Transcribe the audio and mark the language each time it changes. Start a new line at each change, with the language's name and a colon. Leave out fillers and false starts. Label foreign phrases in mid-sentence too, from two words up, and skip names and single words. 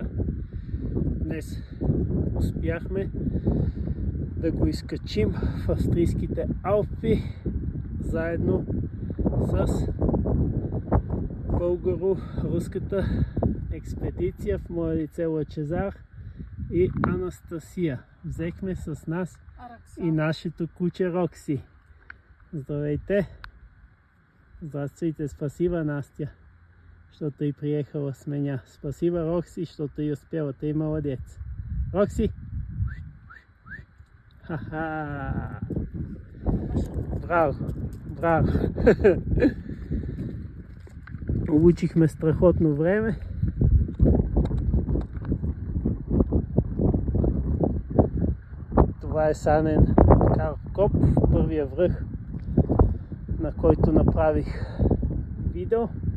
Bulgarian: Днес успяхме да го изкачим в австрийските Алпи заедно с българо-руската експедиция в мое лице Лъчезар и Анастасия. Взехме с нас и нашето куче Рокси. Здравейте!
Russian: Здравствуйте! Спасибо, Настя,
Bulgarian: защото и
Russian: приехала с меня. Спасибо, Рокси,
Bulgarian: защото и
Russian: успела. Ты молодец. Рокси! Ха-ха!
Bulgarian: Браво! Браво! Получихме страхотно време. Това е санен Каркоп, първия връх, на който направих видео.